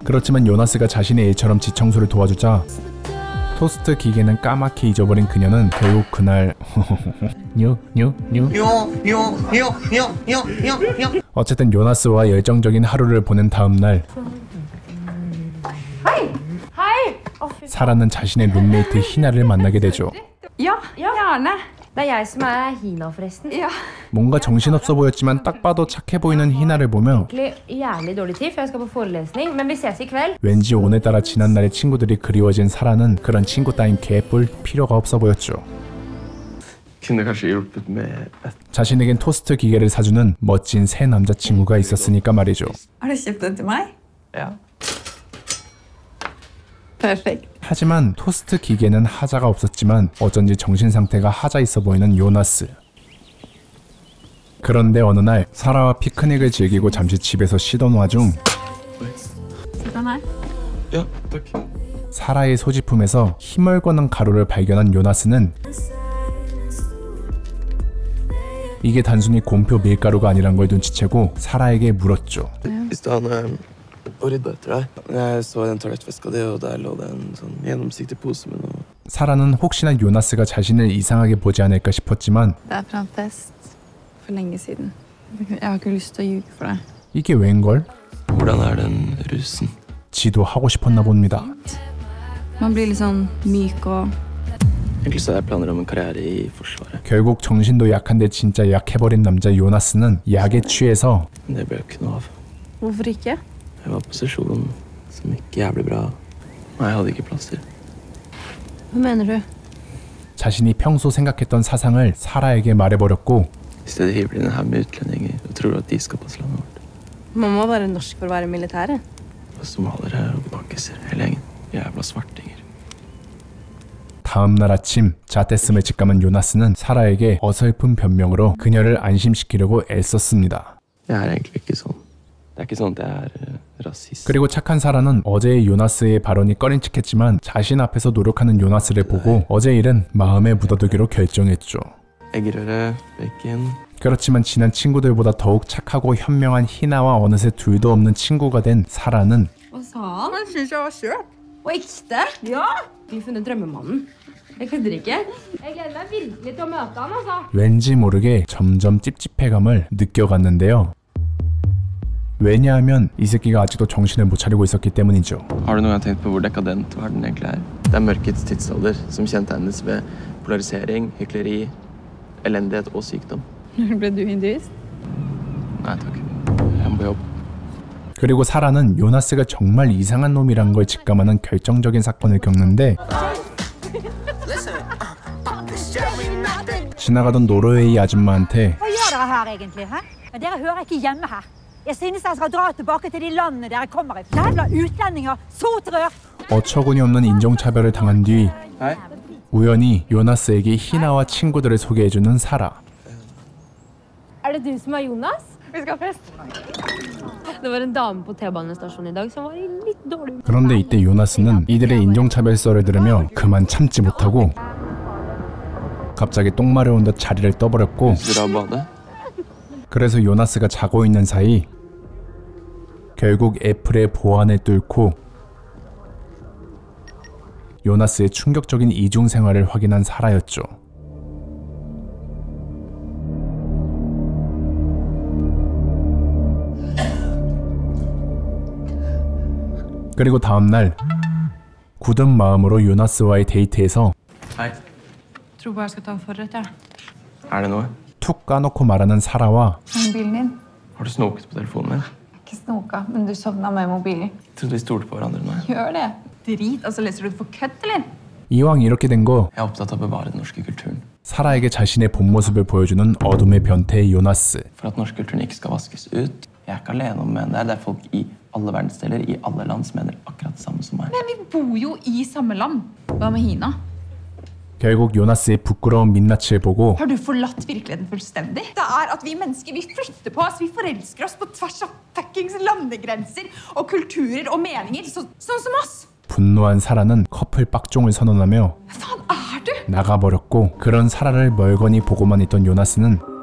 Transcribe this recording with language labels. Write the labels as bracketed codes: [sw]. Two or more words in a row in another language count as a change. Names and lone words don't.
[ko] 그렇지만 요나스가 자신의 일처럼 집 청소를 도와주자 토스트 기계는 까맣게 잊어버린 그녀는 결국 그날 어쨌든 요나스와 열정적인 하루를 보낸 다음날 사라는 자신의 룸메이트 희나를 만나게 되죠. [no] Det er jeg som er Hina, forresten. Ja. [ko] 뭔가 정신없어 보였지만 딱 봐도 착해 보이는 희나를 보며 [no] Egentlig jævlig dårlig tid, for jeg skal på forelesning, men vi ses i kveld. [ko] 왠지 오늘따라 지난날의 친구들이 그리워진 사라는 그런 친구 따윈 개뿔 필요가 없어 보였죠. [no] Kunne kanskje hjulpet med et [ko] 자신에겐 토스트 기계를 사주는 멋진 새 남자친구가 있었으니까 말이죠. [no] Har du kjøpt den til meg? Ja. Perfekt. [ko] 하지만 토스트 기계는 하자가 없었지만 어쩐지 정신 상태가 하자 있어 보이는 요나스. 그런데 어느 날 사라와 피크닉을 즐기고 잠시 집에서 쉬던 와중 [no] Sitt den her. Ja, takk. [ko] 사라의 소지품에서 희멀거는 가루를 발견한 요나스는 이게 단순히 곰표 밀가루가 아니란 걸 눈치채고 사라에게 물었죠. [no] I stedet han rydda etter deg. Jeg så i den toalettveska di, og der lå det en sånn gjennomsiktig pose med noe. [ko] 사라는 혹시나 요나스가 자신을 이상하게 보지 않을까 싶었지만 [no] Det er fra en fest for lenge siden. Jeg har ikke lyst til å ljuge for deg. [ko] 이게 웬걸? [no] Hvordan er den rusen? [ko] 지도 하고 싶었나 봅니다. [no] Man blir litt sånn myk og Egentlig så har jeg planer om en karriere i Forsvaret. [ko] 결국 정신도 약한데 진짜 약해버린 남자 요나스는 약에 취해서 [no] Men det ble jo ikke noe av. Hvorfor ikke? Jeg var på sesjon som gikk jævlig bra. Nei, jeg hadde ikke plass til. Hva mener du? [ko] 자신이 평소 생각했던 사상을 사라에게 말해버렸고 [no] I stedet hiver de inn en haug med utlendinger og tror at de skal passe landet vårt. Man må være norsk for å være i militæret. Og somaliere og pakkiser, hele gjengen. Jævla svartinger. [ko] 다음 날 아침 자테스을 직감한 요나스는 사라에게 어설픈 변명으로 그녀를 안심시키려고 애썼습니다. [no] Jeg er egentlig ikke sånn. Det er ikke sånn at jeg er rasist. [ko] 그리고 착한 사라는 어제의 요나스의 발언이 꺼림칙했지만 자신 앞에서 노력하는 요나스를 보고 어제 일은 마음에 묻어두기로 결정했죠. [no] Eggerøre, bacon. [ko] 그렇지만 친한 친구들보다 더욱 착하고 현명한 희나와 어느새 둘도 없는 친구가 된 사라는 [no] Hva sa han? Han syntes jeg var søt. Og ekte? Ja! Vi har funnet drømmemannen. Jeg kødder ikke. Jeg gleder meg virkelig til å møte han, altså. [ko] 왠지 모르게 점점 찝찝해감을 느껴갔는데요. 왜냐하면 이 새끼가 아직도 정신을 못 차리고 있었기 때문이죠. [no] Har du noen gang tenkt på hvor dekadent verden egentlig er? Det er mørkets tidsalder som kjennetegnes ved polarisering, hykleri, elendighet og sykdom. Ble du hinduist? Nei takk. Jeg må på jobb. [ko] 그리고 사라는 요나스가 정말 이상한 놈이란 걸 직감하는 결정적인 사건을 겪는데 지나가던 노르웨이 아줌마한테 [no] Hva gjør dere her egentlig? Hæ? Dere hører ikke hjemme her. Jeg synes dere skal dra tilbake til de landene dere kommer fra. Jævla utlendinger! Sotrør! [ko] 어처구니 없는 인종차별을 당한 뒤 우연히 요나스에게 희나와 친구들을 소개해주는 사라. [no] Er det du som er Jonas? Vi skal ha fest. Det var en dame på T-banestasjonen i dag som var i litt dårlig humør. [ko] 그런데 이때 요나스는 이들의 인종차별설을 들으며 그만 참지 못하고 갑자기 똥 마려운 듯 자리를 떠버렸고 [no] Dra og bade? [ko] 그래서 요나스가 자고 있는 사이 결국 애플의 보안을 뚫고 요나스의 충격적인 이중 생활을 확인한 사라였죠. 그리고 다음날 굳은 마음으로 요나스와의 데이트에서 [no] Hei. Tror bare jeg skal ta en forrett, ja. Er det noe? [ko] 툭 까놓고 말하는 사라와 [no] Mobilen din? Har du snoket på telefonen min? Ikke snoka, men du sovna med mobilen. Trodde vi stolte på hverandre nå. Gjør det. Drit, altså leser du det for kødd, eller? [ko] 이왕 이렇게 된 거 [no] Jeg er opptatt av å bevare den norske kulturen. [ko] 사라에게 자신의 본 모습을 보여주는 어둠의 변태의 요나스. [no] For at norsk kulturen ikke skal vaskes ut. Jeg er ikke alene om å mene det. Det er folk i alle verdensdeler, i alle land, som mener akkurat det samme som meg. Men vi bor jo i samme land. Hva med Hina? [ko] 결국 요나스의 부끄러운 민낯을 보고 [no] Har du forlatt virkeligheten fullstendig? Det er at vi mennesker, vi flytter på oss, vi forelsker oss på tvers av fuckings landegrenser og kulturer og meninger, sånn som oss. [ko] 분노한 사라는 커플 빡종을 선언하며 [no] Hva faen er du? [ko] 나가버렸고 그런 사라를 멀거니 보고만 있던 요나스는